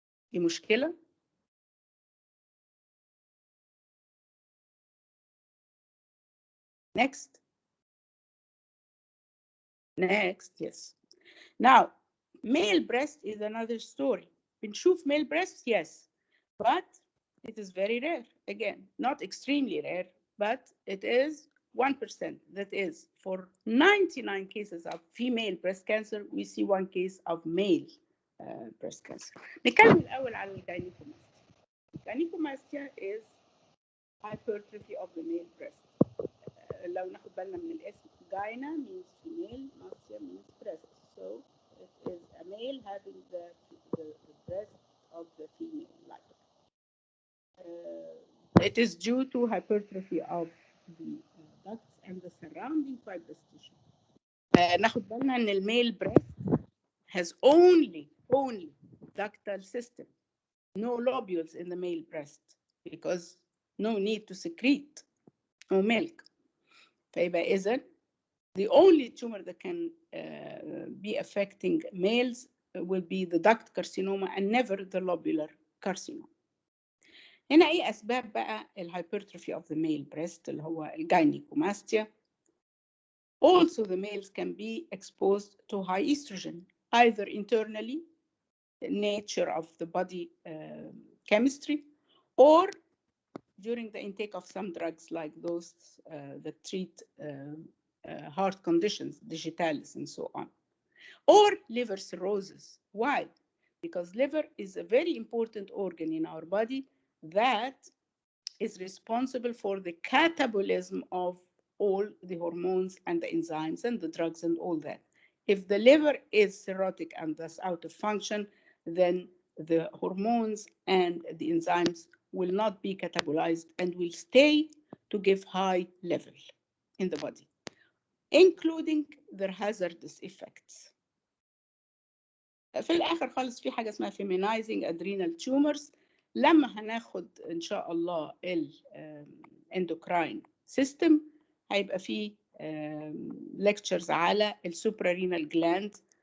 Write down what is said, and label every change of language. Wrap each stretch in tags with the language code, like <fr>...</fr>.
<ar>في مشكلة؟</ar> <en>Next. Next, yes. Now, male breast is another story.</en> <ar>بنشوف</ar> <en>male breast, yes, but it is very rare. Again, not extremely rare, but it is 1%. That is, for 99 cases of female breast cancer, we see 1 case of male breast cancer.</en> <ar>نتكلم الأول على الجاينيكوماستيا.</ar> <en>Gynecomastia is hypertrophy of the male breast.</en> <ar>لو ناخد بالنا من الاسم,</ar> <en>gyna means female, mastia means breast. So it is a male having the breast of the female like. It is due to hypertrophy of the ducts and the surrounding fibrous tissue.</en> <ar>ناخد بالنا ان الميل</ar> <en>breast has only ductal system, no lobules in the male breast, because no need to secrete no milk.</en> <ar>فيبقى إذن</ar> <en>the only tumor that can be affecting males will be the duct carcinoma and never the lobular carcinoma.</en> <ar>هنا ايه اسباب بقى الهايبرتروفي</ar> <en>of the male breast</en> <ar>اللي هو الجاينيكوماستيا.</ar> <en>Also the males can be exposed to high estrogen, either internally, the nature of the body chemistry, or during the intake of some drugs like those that treat heart conditions, digitalis and so on, or liver cirrhosis. Why? Because liver is a very important organ in our body that is responsible for the catabolism of all the hormones and the enzymes and the drugs and all that. If the liver is cirrhotic and thus out of function, then the hormones and the enzymes will not be catabolized and will stay to give high level in the body, including their hazardous effects.</en> <ar>في الآخر خالص في حاجة اسمها</ar> <en>feminizing adrenal tumors.</en> <ar>لما هناخد إن شاء الله endocrine system هيبقى فيه lectures على suprarenal gland.</ar>